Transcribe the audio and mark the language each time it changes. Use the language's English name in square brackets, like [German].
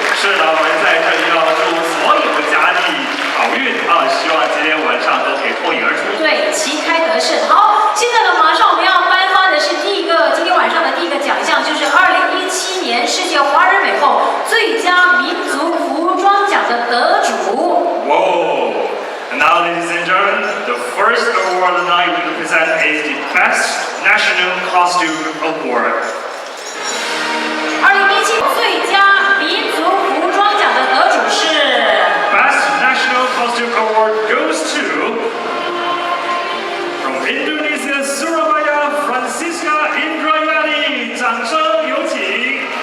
[Chinese] 是的，我们在这里要祝所有的佳丽好运啊！希望今天晚上都可以脱颖而出。对，旗开得胜。好，现在呢，马上我们要颁发的是今天晚上的第一个奖项，就是2017年世界华人美后最佳民族服装奖的得主。 [English] Whoa! And now, ladies and gentlemen, the first award of the night we will present is the Best National Costume Award. [Chinese] 2017最佳民族服装奖的得主是 [English] Best National Costume Award goes to from Indonesia, Surabaya, Francisca Indrayani. [Chinese] 掌声有请！